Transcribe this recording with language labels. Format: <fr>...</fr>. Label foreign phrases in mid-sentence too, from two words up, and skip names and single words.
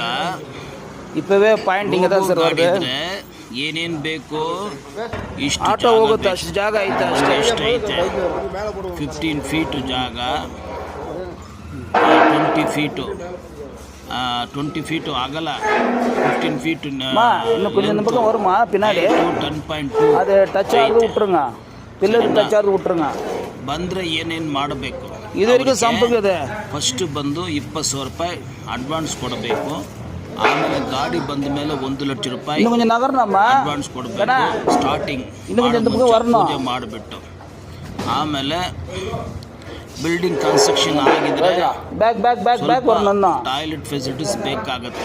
<kn>ಇಪ್ಪವೇ ಪಾಯಿಂಟಿಂಗ್ ಏನೇನು ಬೇಕು ಇಷ್ಟು ಆಟೋ ಹೋಗುತ್ತೆ, ಅಷ್ಟು ಜಾಗ ಐತೆ, ಎಷ್ಟೈತೆ 15 ಫೀಟು ಜಾಗ, 20 ಫೀಟು ಆಗಲ್ಲ, 15 ಫೀಟ್</kn> <ta>பின்னாடி 10.2 அது டச் ஆகுது விட்டுருங்க, பில்லர் டச் ஆகுது விட்டுருங்க.</ta> <kn>ಬಂದರೆ ಏನೇನು ಮಾಡಬೇಕು? ಇದರಿಗೆ ಸಂಪರ್ಕದೆ ಫಸ್ಟ್ ಬಂದು 20,000 ರೂಪಾಯಿ ಅಡ್ವಾನ್ಸ್ ಕೊಡಬೇಕು. ಆಮೇಲೆ ಗಾಡಿ ಬಂದ ಮೇಲೆ 1 ಲಕ್ಷ ರೂಪಾಯಿ ಅಡ್ವಾನ್ಸ್ ಕೊಡಬೇಕು ಸ್ಟಾರ್ಟಿಂಗ್ ಪೂಜೆ ಮಾಡಿಬಿಟ್ಟು. ಆಮೇಲೆ</kn> <en>building construction</en> <kn>ಆಗಿದ್ರೆ</kn> <en>toilet facilities</en> <kn>ಬೇಕಾಗುತ್ತೆ.</kn>